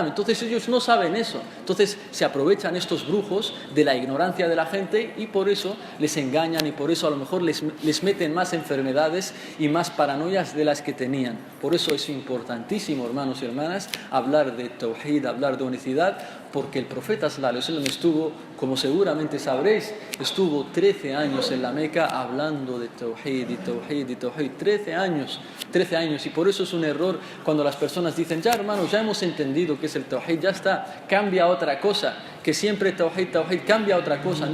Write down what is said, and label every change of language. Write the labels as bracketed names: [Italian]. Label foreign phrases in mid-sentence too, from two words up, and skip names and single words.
[Spanish] Entonces ellos no saben eso, entonces se aprovechan estos brujos de la ignorancia de la gente y por eso les engañan y por eso a lo mejor les meten más enfermedades y más paranoias de las que tenían. Por eso es importantísimo, hermanos y hermanas, hablar de tawhid, hablar de unicidad, porque el profeta [Arabic] صلى الله عليه وسلم [Spanish] estuvo, como seguramente sabréis, estuvo 13 años en la Meca hablando de tawhid y tawhid y tawhid, 13 años, y por eso es un error cuando las personas dicen, ya hermanos, ya hemos entendido qué es el tawhid, ya está, cambia a otra cosa, que siempre tawhid, cambia a otra cosa.